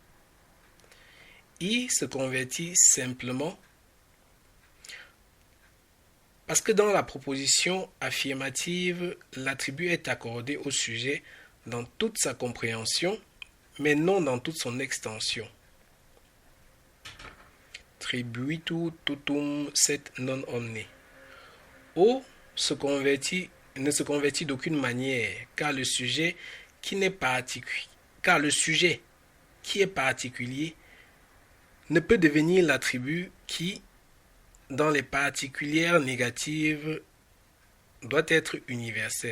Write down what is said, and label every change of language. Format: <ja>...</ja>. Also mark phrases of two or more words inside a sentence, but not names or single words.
<fr>I se convertit simplement parce que dans la proposition affirmative, l'attribut est accordé au sujet dans toute sa compréhension, mais non dans toute son extension.</fr> <la>Tribuitur totum sed non omne.</la> <fr>O ne se convertit d'aucune manière, car le sujet qui est particulier ne peut devenir l'attribut qui, dans les particulières négatives, doit être universel.</fr>